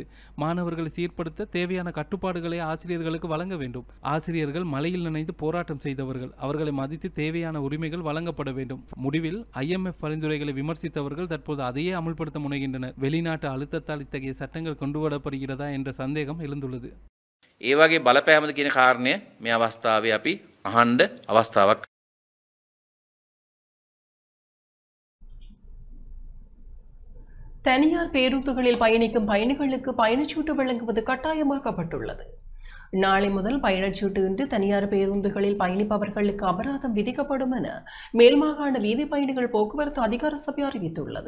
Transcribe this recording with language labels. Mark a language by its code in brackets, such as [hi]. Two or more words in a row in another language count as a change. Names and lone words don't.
[ta] மாணவர்களை சீர்படுத்த தேவையான கட்டுப்பாடுகளை ஆசிரியர்களுக்கு வழங்க வேண்டும். ஆசிரியர்கள் மழையில் நனைந்து போராட்டம் செய்தவர்கள், அவர்களை மதித்து தேவையான உரிமைகள் வழங்கப்பட வேண்டும். முடிவில் IMF பரிந்துரைகளை விமர்சித்தவர்கள் தற்போது அதையே அமுல்படுத்த முனைகின்றனர். வெளிநாட்டு அழுத்தத்தால் இத்தகைய சட்டங்கள் கொண்டுவரப்படுகிறதா என்ற சந்தேகம் எழுந்துள்ளது. [si] ඒ වගේ බලපෑමද කියන කාරණය මේ අවස්ථාවේ අපි අහන්න අවස්ථාවක්. [ta] தனியார் பேருந்துகளில் பயணிக்கும் பயணிகளுக்கு பயணச்சீட்டு வழங்குவது கட்டாயமாக்கப்பட்டுள்ளது. நாளை முதல் பயணச்சீட்டு இன்றி தனியார் பேருந்துகளில் பயணிப்பவர்களுக்கு அபராதம் விதிக்கப்படும் என மேல்மாகாண வீதி பயணிகள் போக்குவரத்து அதிகார சபை அறிவித்துள்ளது.